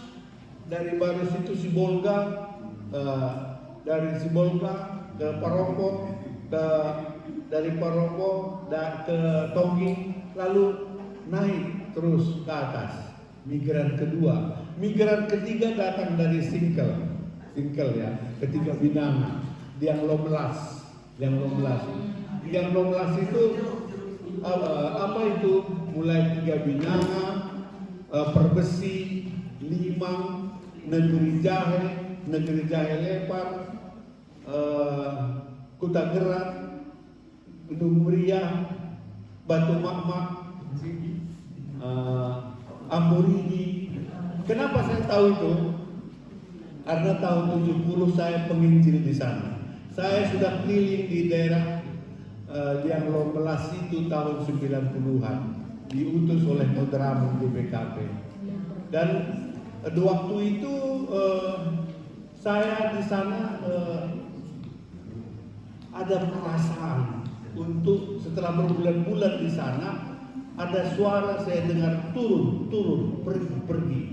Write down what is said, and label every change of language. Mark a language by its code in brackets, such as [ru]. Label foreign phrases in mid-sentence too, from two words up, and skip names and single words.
[id] Dari Barus itu Sibolga, dari Sibolga ke Paropo, dari Paropo ke Tonggi, lalu naik terus ke atas. Migran kedua. Migran ketiga datang dari Singkel ya, ketiga Binanga, Liang Lomlas. Liang Lomlas itu apa itu? Mulai 3 Binanga, Perbesi, Limang, Negeri Jahe Lepar, Kutagerak, Gunung Meriah, Batu Makmak, Amboridi. Kenapa saya tahu itu? Karena tahun 70 saya penginjil di sana. Saya sudah keliling di daerah yang Lombelas itu tahun 90-an, diutus oleh Moderamu GBKP. Dan waktu itu saya di sana ada perasaan untuk setelah berbulan-bulan di sana ada suara saya dengar turun, pergi.